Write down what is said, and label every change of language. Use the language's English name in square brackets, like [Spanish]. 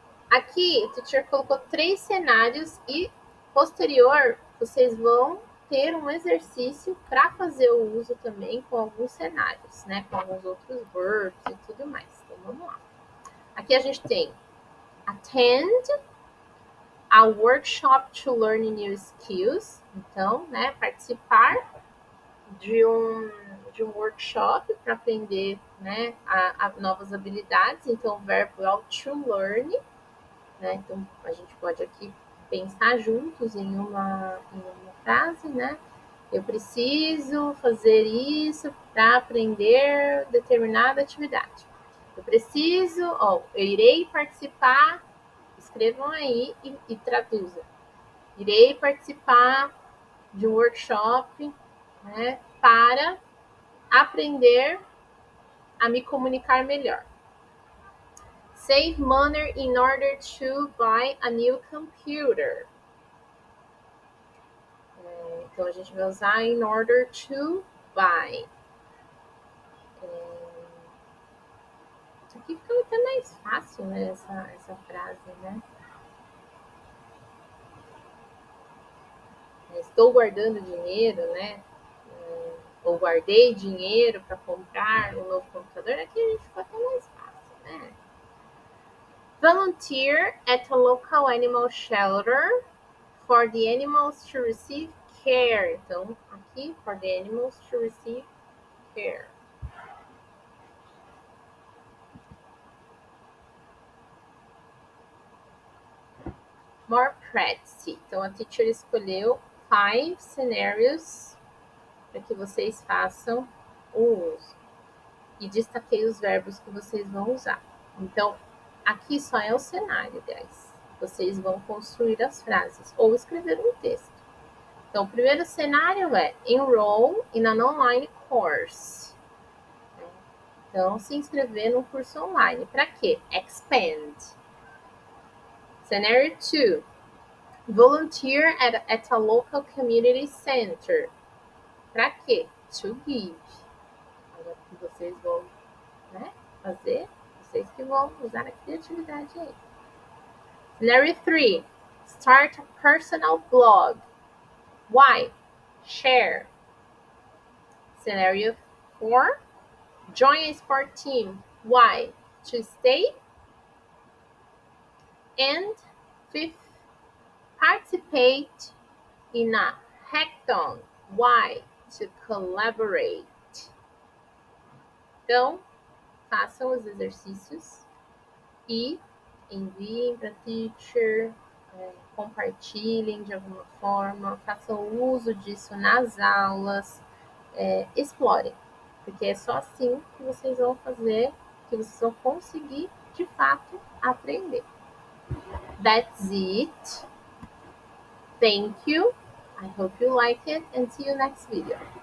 [Portuguese] Aqui, o teacher colocou 3 cenários e, posterior, vocês vão ter um exercício para fazer o uso também com alguns cenários, né? Com alguns outros verbs e tudo mais. Então, vamos lá. Aqui a gente tem [English] attend a workshop to learn new skills. [Portuguese] Então, né, participar de um workshop para aprender, né, a novas habilidades. Então, o verbo é o to learn. Né? Então, a gente pode aqui pensar juntos em uma frase, né? Eu preciso fazer isso para aprender determinada atividade. Eu preciso, eu irei participar, escrevam aí e traduzam. Irei participar de um workshop, né, para aprender a me comunicar melhor. [English] Save money in order to buy a new computer. [Portuguese] Então, a gente vai usar [English] in order to buy. [Portuguese] Isso aqui fica até mais fácil, né? Essa frase, né? Estou guardando dinheiro, né? Ou guardei dinheiro para comprar um novo computador. Aqui a gente fica até mais fácil, né? [English] Volunteer at a local animal shelter for the animals to receive care. [Portuguese] Então, aqui, [English] for the animals to receive care. More practice. [Portuguese] Então, a teacher escolheu 5 scenarios para que vocês façam o uso. E destaquei os verbos que vocês vão usar. Então, aqui só é o cenário, guys. Vocês vão construir as frases ou escrever um texto. Então, o primeiro cenário é [English] enroll in an online course. [Portuguese] Então, se inscrever num curso online. Para quê? [English] Expand. Scenario 2. Volunteer at a local community center. [Portuguese] Para quê? [English] To give. [Portuguese] Agora que vocês vão, né, fazer, vocês que vão usar a criatividade aí. [English] Scenario 3. Start a personal blog. Why? Share. Scenario 4. Join a sport team. Why? To stay. And 5th, participate in a hackathon. Why? To collaborate. [Portuguese] Então, façam os exercícios e enviem para a teacher, compartilhem de alguma forma, façam uso disso nas aulas, explorem, porque é só assim que vocês vão fazer, que vocês vão conseguir, de fato, aprender. [English] That's it. Thank you. I hope you like it and see you next video.